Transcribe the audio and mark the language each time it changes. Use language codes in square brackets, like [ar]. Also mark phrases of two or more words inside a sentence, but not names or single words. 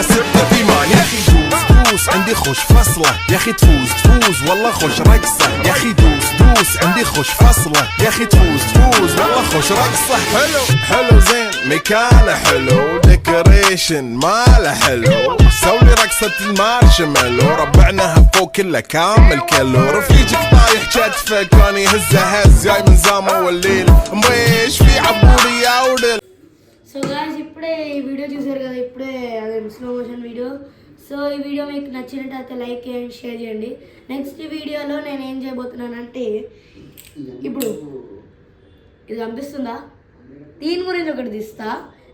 [ar] ستة في مان يا اخي دوس عندي خوش فصلة يا اخي تفوز والله خوش رقصة يا اخي دوس عندي خوش فصلة يا اخي تفوز والله خوش رقصة حلو زين مكانه حلو ديكوريشن ماله حلو سولي رقصة المارشميلو ربعناها فوق كله كامل كيلو رفيجك طايح كتفه كان يهزه هز جاي من زامه والليل مويش في عبوري يا ودل. [en] so guys [te] ఇప్పుడే ఈ వీడియో చూసారు కదా, ఇప్పుడే అదే [en] slow motion video. [te] సో ఈ వీడియో మీకు నచ్చినట్టయితే లైక్ చేయండి, షేర్ చేయండి. నెక్స్ట్ వీడియోలో నేను ఏం చేయబోతున్నానంటే ఇప్పుడు ఇది కనిపిస్తుందా, దీని గురించి ఒకటి తీస్తా.